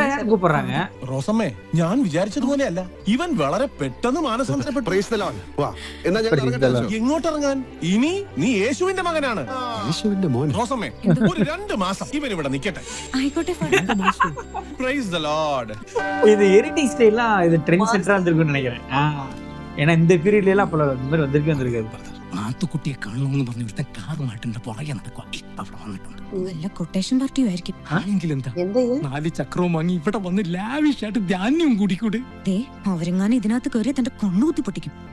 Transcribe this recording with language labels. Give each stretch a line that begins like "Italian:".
Tamil: கூப்பிடுறாங்க.
Malayalam: റോസമ്മേ, ഞാൻ വിചാരിച്ചതുപോലെയല്ല. ഇവൻ വളരെ പെട്ടെന്ന് മാനസാന്തരപ്പെട്ടു.
English: Praise the Lord.
Malayalam: വാ, എന്നാ ഞാൻ ഇറങ്ങട്ടെ? എങ്ങോട്ടിറങ്ങാൻ? ഇനി നീ യേശുവിന്റെ മകനാണ്. യേശുവിന്റെ മോൻ. റോസമ്മേ, ഒരു 2 മാസം ഇവൻ ഇവിടെ നിൽക്കട്ടെ. ആയിക്കോട്ടെ.
English: Praise the Lord.
Tamil: இது எரிட்டிக் ஸ்டைல்லாம் இது ட்ரெண்ட் செட்டரா இருந்திருக்கும்னு நினைக்கிறேன். ஏன்னா இந்த பீரியட்ல எல்லாம் அப்போ இந்த மாதிரி வந்திருக்காது.
Malayalam: മാത്തുക്കുട്ടിയെ കാണണമെന്ന് പറഞ്ഞ് ഇവിടുത്തെ കാറുമായിട്ടെ പുറകെ നടക്കുക. അവിടെ വന്നിട്ടുണ്ട്. വല്ല കൊട്ടേഷൻ പാർട്ടിയും ആയിരിക്കും. ആണെങ്കിൽ എന്താ, എന്താ ഇത്? 4 ചക്രവും വാങ്ങി ഇവിടെ വന്ന് ലാവിഷായിട്ട് ധാന്യം കൂടിക്കൂടെ. ദേ, അവരെങ്ങാനും ഇതിനകത്ത് കയറി തന്റെ കണ്ണുകുത്തി പൊട്ടിക്കും.